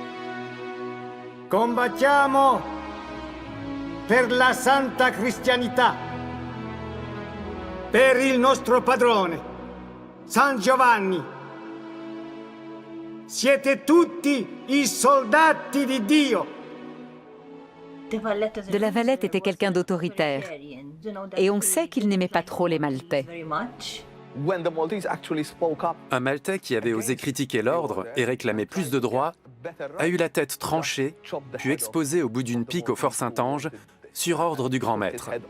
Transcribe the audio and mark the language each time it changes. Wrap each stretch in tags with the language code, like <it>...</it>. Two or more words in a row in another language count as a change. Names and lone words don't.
<it>Combattiamo per la santa cristianità, per il nostro padrone, San Giovanni. Siete tutti i soldati di Dio.</it> <fr>De la Valette était quelqu'un d'autoritaire, et on sait qu'il n'aimait pas trop les Maltais. Un Maltais qui avait osé critiquer l'ordre et réclamer plus de droits a eu la tête tranchée, puis exposée au bout d'une pique au Fort Saint-Ange, sur ordre du grand maître.</fr>